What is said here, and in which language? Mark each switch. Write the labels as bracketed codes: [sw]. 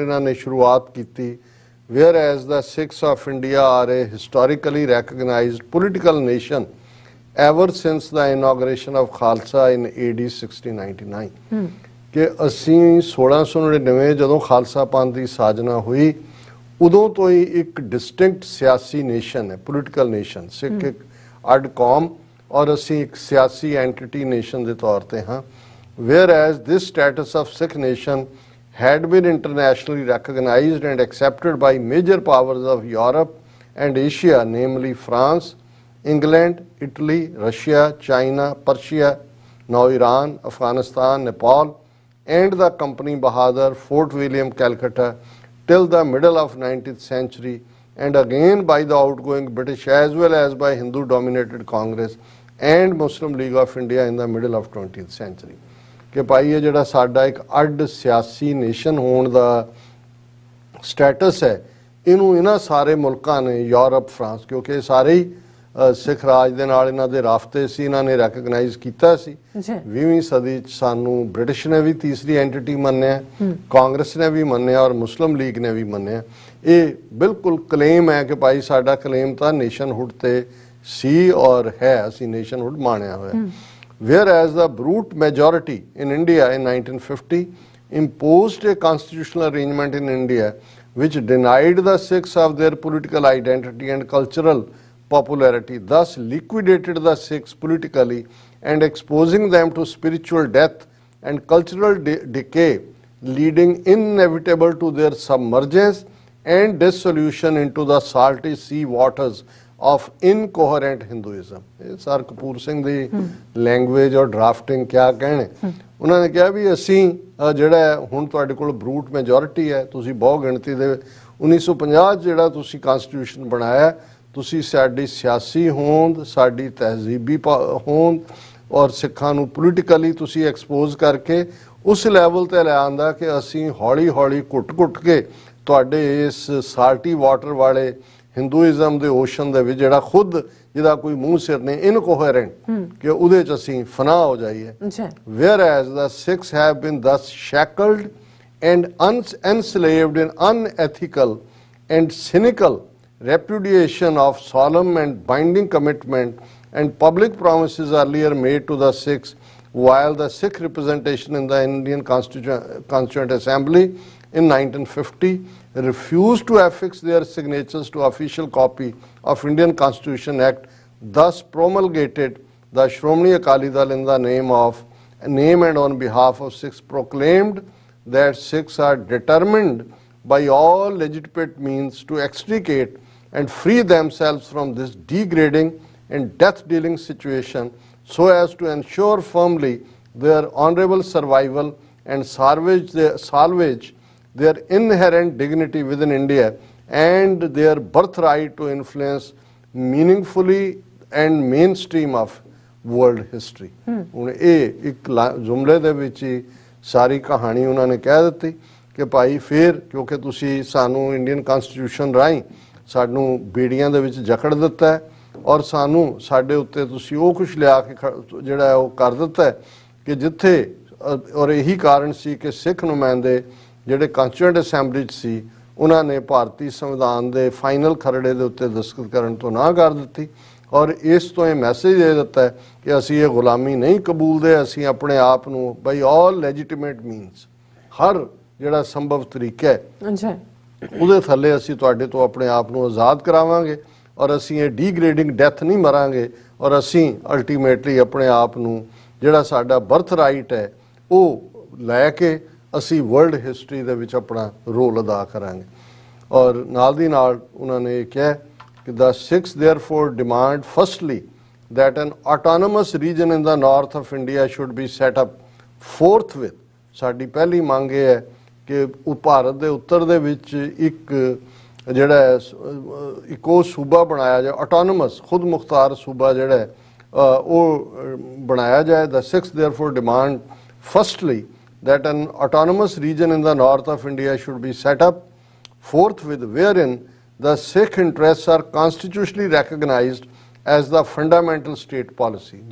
[pa] ਔਰ ਇਹਨਾਂ ਨੇ ਸ਼ੁਰੂਆਤ ਕੀਤੀ, [en] where as the Sikhs of India are a historically recognised political nation ever since the inauguration of Khalsa in AD 1699, [pa] ਕਿ ਅਸੀਂ 1699 ਜਦੋਂ ਖਾਲਸਾ ਪੰਥ ਦੀ ਸਾਜਨਾ ਹੋਈ ਉਦੋਂ ਤੋਂ ਹੀ ਇੱਕ ਡਿਸਟਿੰਕਟ ਸਿਆਸੀ ਨੇਸ਼ਨ ਹੈ, ਪੋਲੀਟੀਕਲ ਨੇਸ਼ਨ। ਸਿੱਖ ਇੱਕ ਅੱਡ ਕੌਮ ਔਰ ਅਸੀਂ ਇੱਕ ਸਿਆਸੀ ਐਂਟੀਟੀ ਨੇਸ਼ਨ ਦੇ ਤੌਰ ਤੇ ਹਾਂ। [en] Where as this status of Sikh nation had been internationally recognized and accepted by major powers of Europe and Asia, namely France, England, Italy, Russia, China, Persia, now Iran, Afghanistan, Nepal, and the Company Bahadur, Fort William, Calcutta, till the middle of 19th century, and again by the outgoing British as well as by Hindu-dominated Congress and Muslim League of India in the middle of 20th century. [pa] ਕਿ ਭਾਈ ਇਹ ਜਿਹੜਾ ਸਾਡਾ ਇੱਕ ਅੱਡ ਸਿਆਸੀ nation ਹੋਣ ਦਾ status ਹੈ, ਇਹਨੂੰ ਇਹਨਾਂ ਸਾਰੇ ਮੁਲਕਾਂ ਨੇ, ਯੂਰਪ, ਫਰਾਂਸ, ਕਿਉਂਕਿ ਇਹ ਸਾਰੇ ਹੀ ਸਿੱਖ ਰਾਜ ਦੇ ਨਾਲ ਇਹਨਾਂ ਦੇ ਰਾਫਤੇ ਸੀ, ਇਹਨਾਂ ਨੇ ਰੈਕਗਨਾਈਜ਼ ਕੀਤਾ ਸੀ। 20ਵੀਂ ਸਦੀ 'ਚ ਸਾਨੂੰ ਬ੍ਰਿਟਿਸ਼ ਨੇ ਵੀ ਤੀਸਰੀ ਐਂਟੀਟੀ ਮੰਨਿਆ, ਕਾਂਗਰਸ ਨੇ ਵੀ ਮੰਨਿਆ ਔਰ ਮੁਸਲਿਮ ਲੀਗ ਨੇ ਵੀ ਮੰਨਿਆ। ਇਹ ਬਿਲਕੁਲ ਕਲੇਮ ਹੈ ਕਿ ਭਾਈ ਸਾਡਾ ਕਲੇਮ ਤਾਂ ਨੇਸ਼ਨਹੁੱਡ ਤੇ ਸੀ ਔਰ ਹੈ, ਅਸੀਂ ਨੇਸ਼ਨਹੁੱਡ ਮਾਣਿਆ ਹੋਇਆ। [en] Whereas the brute majority in India in 1950 imposed a constitutional arrangement in India which denied the Sikhs of their political identity and cultural popularity, thus liquidated the Sikhs politically and exposing them to spiritual death and cultural decay, leading inevitable to their submergence and dissolution into the salty sea waters of incoherent Hinduism। [pa] ਇਹ sir Kapoor Singh ਦੀ language ਔਰ drafting ਕਿਆ ਕਹਿਣੇ। ਉਹਨਾਂ ਨੇ ਕਿਹਾ ਵੀ ਅਸੀਂ ਜਿਹੜਾ ਹੁਣ ਤੁਹਾਡੇ ਕੋਲ ਬਰੂਟ ਮੈਜੋਰਿਟੀ ਹੈ, ਤੁਸੀਂ ਬਹੁ ਗਿਣਤੀ ਦੇ 1950 ਜਿਹੜਾ ਤੁਸੀਂ ਕਨਸਟੀਟਿਊਸ਼ਨ ਬਣਾਇਆ, ਤੁਸੀਂ ਸਾਡੀ ਸਿਆਸੀ ਹੋਂਦ, ਸਾਡੀ ਤਹਿਜ਼ੀਬੀ ਹੋਂਦ ਔਰ ਸਿੱਖਾਂ ਨੂੰ ਪੋਲੀਟੀਕਲੀ ਤੁਸੀਂ ਐਕਸਪੋਜ਼ ਕਰਕੇ ਉਸ ਲੈਵਲ ਤੇ ਲੈ ਆਂਦਾ ਕਿ ਅਸੀਂ ਹੌਲੀ ਹੌਲੀ ਘੁੱਟ ਕੇ ਤੁਹਾਡੇ ਇਸ ਸਾਲਟੀ ਵਾਟਰ ਵਾਲੇ ਹਿੰਦੂਇਜ਼ਮ ਦੇ ਓਸ਼ਨ ਦੇ ਵਿੱਚ ਜਿਹੜਾ ਖੁਦ ਜਿਹਦਾ ਕੋਈ ਮੂੰਹ ਸਿਰ ਨਹੀਂ, ਇਨਕੋਹਰੈਂਟ, ਕਿ ਉਹਦੇ ਚ ਅਸੀਂ ਫਨਾ ਹੋ ਜਾਈਏ। ਅੱਛਾ [en] Whereas the Sikhs have been thus shackled and enslaved in unethical and cynical repudiation of solemn and binding commitment and public promises earlier made to the Sikhs, while the Sikh representation in the Indian Constituent Assembly in 1950 refused to affix their signatures to official copy of Indian Constitution Act, thus promulgated the Shromani Akali Dal in the name and on behalf of Sikhs proclaimed that Sikhs are determined by all legitimate means to extricate and free themselves from this degrading and death-dealing situation so as to ensure firmly their honorable survival and salvage their inherent dignity within India and their birthright to influence meaningfully and mainstream of world history। [pa] ਹੁਣ ਇਹ ਇੱਕ ਜੁਮਲੇ ਦੇ ਵਿੱਚ ਹੀ ਸਾਰੀ ਕਹਾਣੀ ਉਹਨਾਂ ਨੇ ਕਹਿ ਦਿੱਤੀ ਕਿ ਭਾਈ ਫਿਰ ਕਿਉਂਕਿ ਤੁਸੀਂ ਸਾਨੂੰ ਇੰਡੀਅਨ ਕਨਸਟੀਟਿਊਸ਼ਨ ਰਾਹੀਂ ਸਾਨੂੰ ਬੇੜੀਆਂ ਦੇ ਵਿੱਚ ਜਕੜ ਦਿੱਤਾ ਹੈ ਔਰ ਸਾਨੂੰ ਸਾਡੇ ਉੱਤੇ ਤੁਸੀਂ ਉਹ ਕੁਛ ਲਿਆ ਕੇ ਜਿਹੜਾ ਉਹ ਕਰ ਦਿੱਤਾ ਹੈ ਕਿ ਜਿੱਥੇ ਔਰ ਇਹੀ ਕਾਰਨ ਸੀ ਕਿ ਸਿੱਖ ਨੁਮਾਇੰਦੇ ਜਿਹੜੇ ਕਾਂਸਟੀਟਿਊਐਂਟ ਅਸੈਂਬਲੀ 'ਚ ਸੀ ਉਹਨਾਂ ਨੇ ਭਾਰਤੀ ਸੰਵਿਧਾਨ ਦੇ ਫਾਈਨਲ ਖਰੜੇ ਦੇ ਉੱਤੇ ਦਸਤਖਤ ਕਰਨ ਤੋਂ ਨਾ ਕਰ ਦਿੱਤੀ ਔਰ ਇਸ ਤੋਂ ਇਹ ਮੈਸੇਜ ਦੇ ਦਿੱਤਾ ਹੈ ਕਿ ਅਸੀਂ ਇਹ ਗੁਲਾਮੀ ਨਹੀਂ ਕਬੂਲਦੇ, ਅਸੀਂ ਆਪਣੇ ਆਪ ਨੂੰ [en] by all legitimate means [pa] ਹਰ ਜਿਹੜਾ ਸੰਭਵ ਤਰੀਕਾ ਹੈ ਉਹਦੇ ਥੱਲੇ ਅਸੀਂ ਤੁਹਾਡੇ ਤੋਂ ਆਪਣੇ ਆਪ ਨੂੰ ਆਜ਼ਾਦ ਕਰਾਵਾਂਗੇ ਔਰ ਅਸੀਂ ਇਹ ਡੀਗ੍ਰੇਡਿੰਗ ਡੈਥ ਨਹੀਂ ਮਰਾਂਗੇ ਔਰ ਅਸੀਂ ਅਲਟੀਮੇਟਲੀ ਆਪਣੇ ਆਪ ਨੂੰ ਜਿਹੜਾ ਸਾਡਾ ਬਰਥ ਰਾਈਟ ਹੈ ਉਹ ਲੈ ਕੇ ਅਸੀਂ ਵਰਲਡ ਹਿਸਟਰੀ ਦੇ ਵਿੱਚ ਆਪਣਾ ਰੋਲ ਅਦਾ ਕਰਾਂਗੇ। ਔਰ ਨਾਲ ਦੀ ਨਾਲ ਉਹਨਾਂ ਨੇ ਇਹ ਕਿਹਾ ਕਿ [en] the Sikhs therefore demand firstly that an autonomous region in the north of India should be set up forthwith। [pa] ਸਾਡੀ ਪਹਿਲੀ ਮੰਗ ਇਹ ਹੈ ਕਿ ਭਾਰਤ ਦੇ ਉੱਤਰ ਦੇ ਵਿੱਚ ਇੱਕ ਜਿਹੜਾ ਹੈ ਇੱਕੋ ਸੂਬਾ ਬਣਾਇਆ ਜਾਏ, ਆਟੋਨਮਸ ਖੁਦ ਮੁਖਤਾਰ ਸੂਬਾ ਜਿਹੜਾ ਹੈ ਉਹ ਬਣਾਇਆ ਜਾਏ। [en] the Sikhs therefore demand firstly that an autonomous region in the north of India should be set up forthwith wherein the Sikh interests are constitutionally recognized as the fundamental state policy।